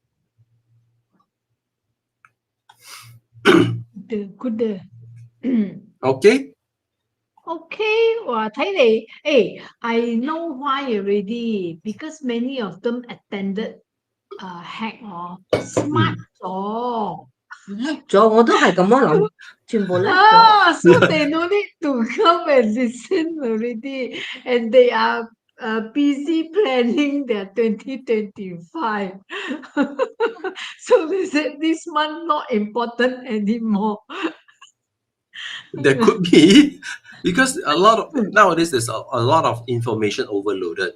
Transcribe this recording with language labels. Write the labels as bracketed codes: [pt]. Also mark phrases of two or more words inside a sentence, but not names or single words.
[en] Good. Okay? Okay, I know why already. Because many of them attended hack smart [yue] 咗，我都係咁樣諗，全部叻咗。 [en] So they no need to come and listen already, and they are busy planning their 2025. So they said this month not important anymore. There could be, because nowadays there's a lot of information overloaded.